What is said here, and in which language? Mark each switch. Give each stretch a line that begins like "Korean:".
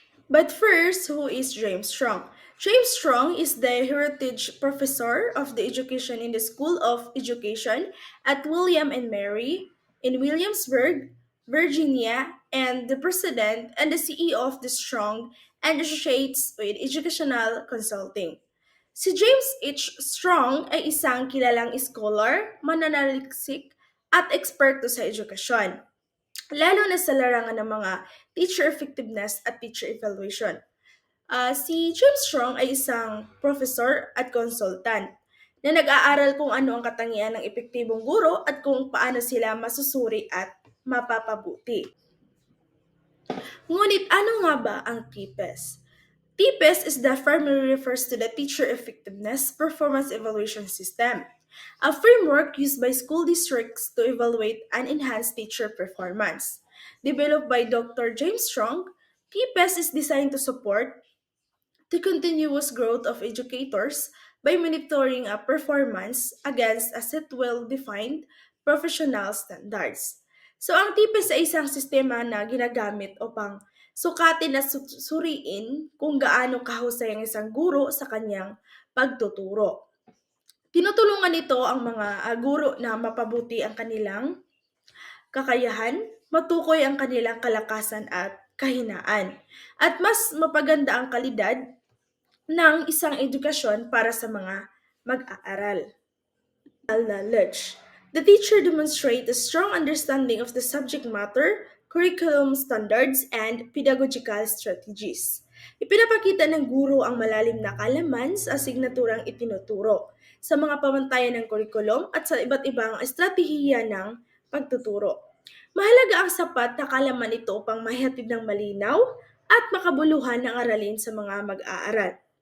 English: But first, who is James Strong? James Strong is the Heritage Professor of the Education in the School of Education at William and Mary in Williamsburg, Virginia, and the President and the CEO of the Strong and Associates with Educational Consulting.
Filipino: Si James H. Strong ay isang kilalang scholar, mananaliksik, at eksperto sa edukasyon, lalo na sa larangan ng mga
English: teacher effectiveness
Filipino: at
English: teacher evaluation.
Filipino: Si James Strong ay isang professor at consultant na nag-aaral kung ano ang katangian ng epektibong guro at kung paano sila masusuri at mapapabuti. Ngunit ano nga ba ang TPES?
English: TPES is the firmly refers to the Teacher Effectiveness Performance Evaluation System, a framework used by school districts to evaluate and enhance teacher performance. Developed by Dr. James Strong, TPES is designed to support the continuous growth of educators by monitoring a performance against a set well-defined professional standards.
Filipino: So ang TPES ay isang sistema na ginagamit upang sukatin at suriin kung gaano kahusay ang isang guro sa kanyang pagtuturo. Tinutulungan nito ang mga guro na mapabuti ang kanilang kakayahan, matukoy ang kanilang kalakasan at kahinaan, at mas mapaganda ang kalidad ng isang edukasyon para sa mga mag-aaral.
English: Knowledge. The teacher demonstrates a strong understanding of the subject matter, curriculum standards, and pedagogical strategies.
Filipino: Ipinapakita ng guro ang malalim na kaalaman sa asignaturang itinuturo, sa mga pamantayan ng kurikulum at sa iba't ibang estratehiya ng pagtuturo. Mahalaga ang sapat na kaalaman ito upang mahihatid ng malinaw at makabuluhan ng aralin sa mga mag-aaral.